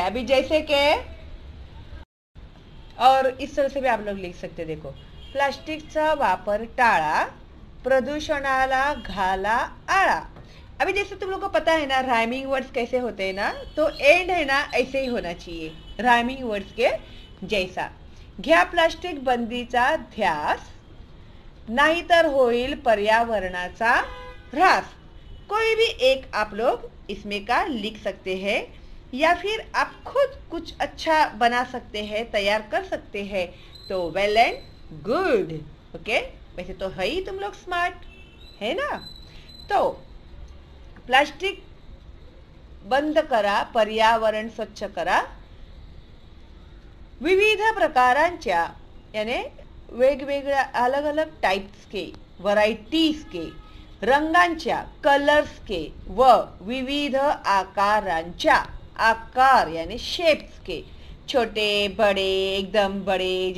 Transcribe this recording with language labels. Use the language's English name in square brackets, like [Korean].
[Hindi] अभी जैसे कि और इस तरह से भी आप लोग लिख सकते, देखो, [Marathi] प्लास्टिकचा वापर टाळा, प्रदूषणाला घाला आळा। [Hindi] अभी जैसे तुम लोग को पता है ना राइमिंग वर्ड्स कैसे होते हैं ना, तो एंड है ना ऐसे ही होना चाहिए राइमिंग वर्ड्स के जैसा। [Marathi] घ्या प्लास्टिक बंदीचा ध्यास, नाहीतर होईल पर्यावरणाचा ह्रास। [Hindi] कोई भी एक आप लोग इसमें का लिख सकते हैं, या फिर आप खुद कुछ अच्छा बना सकते हैं, तैयार कर सकते हैं, तो वेल एंड गुड, ओके। वैसे तो है ही तुम लोग स्मार्ट, है ना। तो [Marathi] प्लास्टिक बंद करा, पर्यावरण स्वच्छ करा, [Hindi] विविध प्रकारांच्या यानी वेगवेगळ्या अलग अलग टाइप्स के, व्हरायटीज के, रंगांच्या, कलर्स के व विविध आकारांच्या, आकार यानी शेप्स के, छोटे बड़े, एकदम बड़े।